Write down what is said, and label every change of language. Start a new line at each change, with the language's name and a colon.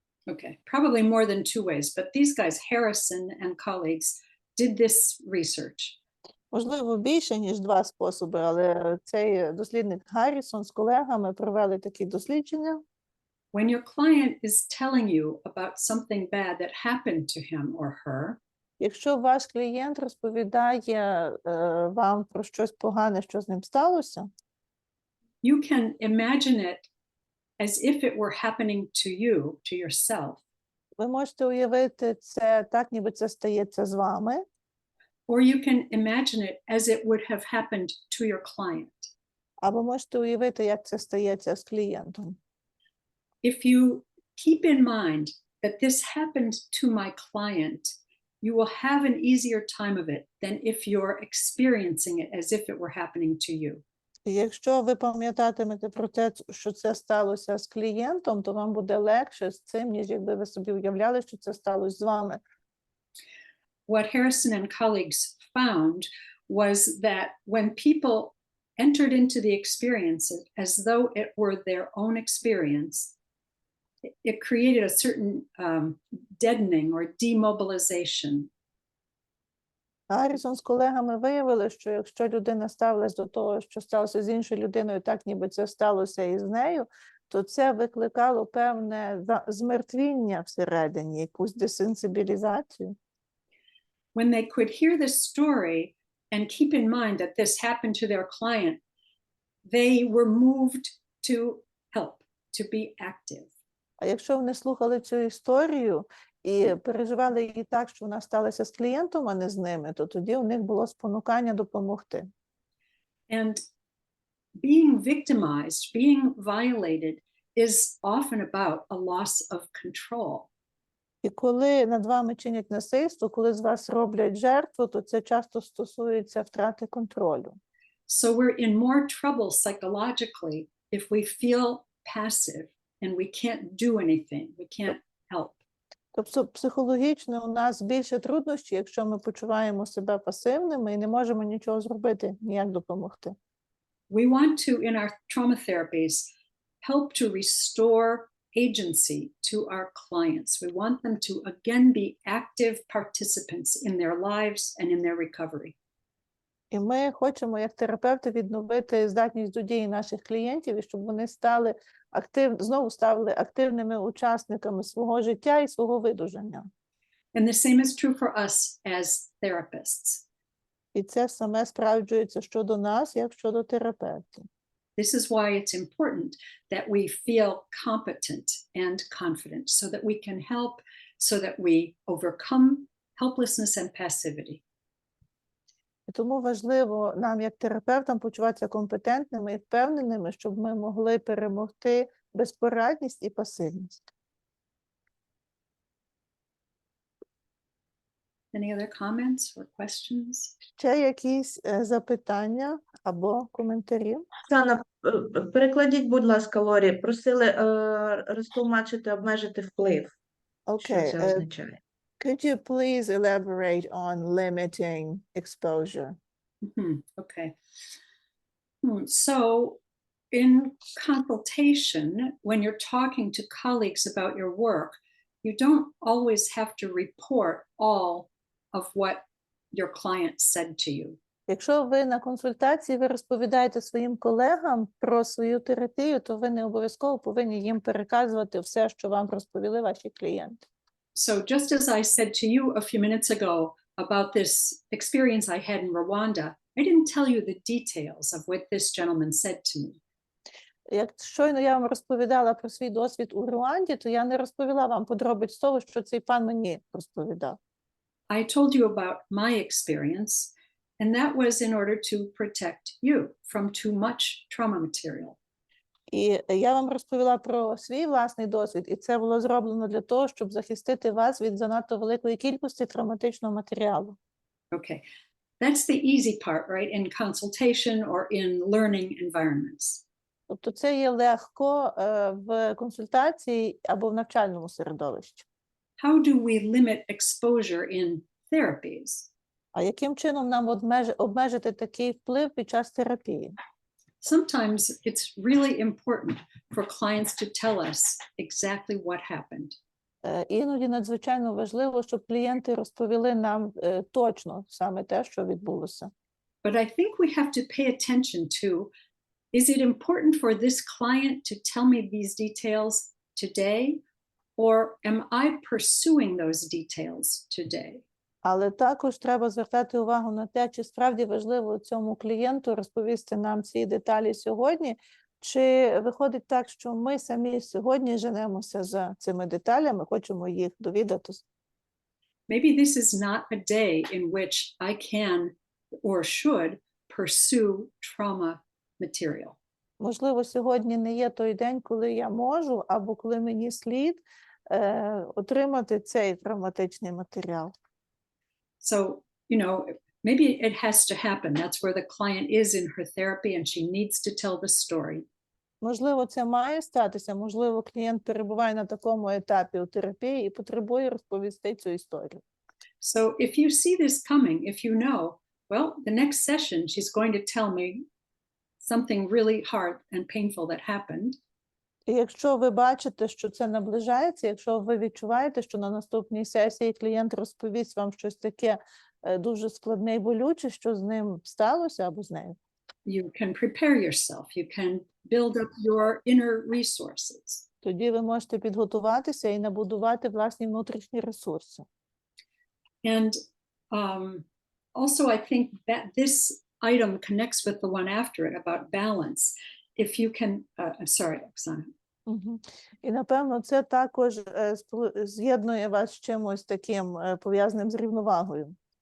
English: Okay, probably more than two ways, but these guys, Harrison and colleagues, did this research.
Ukrainian: Можливо, більше, ніж два способи, але цей дослідник Гаррісон з колегами провели такі дослідження.
English: When your client is telling you about something bad that happened to him or her,
Ukrainian: Якщо ваш клієнт розповідає вам про щось погане, що з ним сталося,
English: you can imagine it as if it were happening to you, to yourself,
Ukrainian: ви можете уявити це так, ніби це стається з вами,
English: or you can imagine it as it would have happened to your client.
Ukrainian: або можете уявити, як це стається з клієнтом.
English: If you keep in mind that this happened to my client, you will have an easier time of it than if you're experiencing it as if it were happening to you.
Ukrainian: І якщо ви пам'ятатимете про те, що це сталося з клієнтом, то вам буде легше з цим, ніж якби ви собі уявляли, що це сталося з вами.
English: What Harrison and colleagues found was that when people entered into the experience as though it were their own experience, it created a certain deadening or demobilization.
Ukrainian: Гаррісон з колегами виявили, що якщо людина ставилась до того, що сталося з іншою людиною, так ніби це сталося і з нею, то це викликало певне змертвіння всередині, якусь десенсибілізацію.
English: When they could hear this story and keep in mind that this happened to their client, they were moved to help, to be active.
Ukrainian: А якщо вони слухали цю історію і переживали її так, що вона сталася з клієнтом, а не з ними, то тоді у них було спонукання допомогти.
English: And being victimized, being violated is often about a loss of control.
Ukrainian: І коли над вами чинять насильство, коли з вас роблять жертву, то це часто стосується втрати контролю.
English: So we're in more trouble psychologically if we feel passive and we can't do anything, we can't help.
Ukrainian: Тобто психологічно у нас більше труднощів, якщо ми почуваємо себе пасивними і не можемо нічого зробити, ніяк допомогти.
English: We want to, in our trauma therapies, help to restore agency to our clients. We want them to again be active participants in their lives and in their recovery.
Ukrainian: І ми хочемо, як терапевти, відновити здатність до дії наших клієнтів, і щоб вони знову стали активними учасниками свого життя і свого видужання.
English: And the same is true for us as therapists.
Ukrainian: І це саме справджується щодо нас, як щодо терапевтів.
English: This is why it's important that we feel competent and confident so that we can help, so that we overcome helplessness and passivity.
Ukrainian: І тому важливо нам, як терапевтам, почуватися компетентними і впевненими, щоб ми могли перемогти безпорадність і пасивність.
English: Any other comments or questions?
Ukrainian: Ще якісь запитання або коментарі? Оксана, перекладіть, будь ласка, Лорі, просили розтлумачити, обмежити вплив. Що Окей. це означає?
English: Could you please elaborate on limiting exposure? Okay. So in consultation, when you're talking to colleagues about your work, you don't always have to report all of what your client said to you.
Ukrainian: Якщо ви на консультації, ви розповідаєте своїм колегам про свою терапію, то ви не обов'язково повинні їм переказувати все, що вам розповіли ваші клієнти.
English: So just as I said to you a few minutes ago about this experience I had in Rwanda, I didn't tell you the details of what this gentleman said to me.
Ukrainian: Як щойно я вам розповідала про свій досвід у Руанді, то я не розповіла вам подробиць того, що цей пан мені розповідав.
English: I told you about my experience, and that was in order to protect you from too much trauma material.
Ukrainian: І я вам розповіла про свій власний досвід, і це було зроблено для того, щоб захистити вас від занадто великої кількості травматичного матеріалу.
English: Okay, that's the easy part, right? In consultation or in learning environments.
Ukrainian: Тобто це є легко в консультації або в навчальному середовищі.
English: How do we limit exposure in therapies?
Ukrainian: А яким чином нам обмежити такий вплив під час терапії?
English: Sometimes it's really important for clients to tell us exactly what happened.
Ukrainian: Іноді надзвичайно важливо, щоб клієнти розповіли нам точно саме те, що відбулося.
English: But I think we have to pay attention to, is it important for this client to tell me these details today, or am I pursuing those details today?
Ukrainian: Але також треба звертати увагу на те, чи справді важливо цьому клієнту розповісти нам ці деталі сьогодні, чи виходить так, що ми самі сьогодні женемося за цими деталями, хочемо їх довідатись.
English: Maybe this is not a day in which I can or should pursue trauma material.
Ukrainian: Можливо, сьогодні не є той день, коли я можу, або коли мені слід отримати цей травматичний матеріал.
English: So, you know, maybe it has to happen. That's where the client is in her therapy and she needs to tell the story.
Ukrainian: Можливо, це має статися, можливо, клієнт перебуває на такому етапі у терапії і потребує розповісти цю історію.
English: So if you see this coming, if you know, well, the next session she's going to tell me something really hard and painful that happened.
Ukrainian: І якщо ви бачите, що це наближається, якщо ви відчуваєте, що на наступній сесії клієнт розповість вам щось таке дуже складне і болюче, що з ним сталося або з нею,
English: You can prepare yourself. You can build up your inner resources.
Ukrainian: тоді ви можете підготуватися і набудувати власні внутрішні ресурси.
English: And also, I think that this item connects with the one after it about balance. If you can, I'm sorry, Oksana.
Ukrainian: І, напевно, це також з'єднує вас з чимось таким пов'язаним з рівновагою.